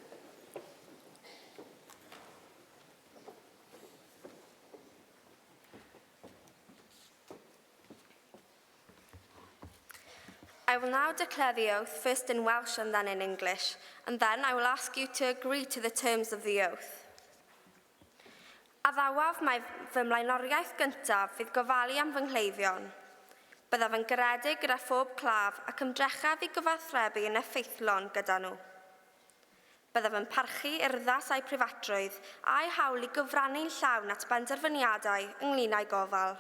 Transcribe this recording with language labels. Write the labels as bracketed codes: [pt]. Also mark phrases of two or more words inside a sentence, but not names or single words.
[en] I will now declare the oath, first in Welsh and then in English, and then I will ask you to agree to the terms of the oath. [cy] Addawaf mae fy mlaenoriaeth gyntaf fydd gofalu am fy ngleifion. Byddaf yn garedig gyda phob claf ac ymdrechaf i gyfathrebu yn effeithlon gyda nhw. Byddaf yn parchu urddas a'u prifatrwydd a'u hawl i gyfrannu'n llawn at benderfyniadau ynglŷn â'i gofal.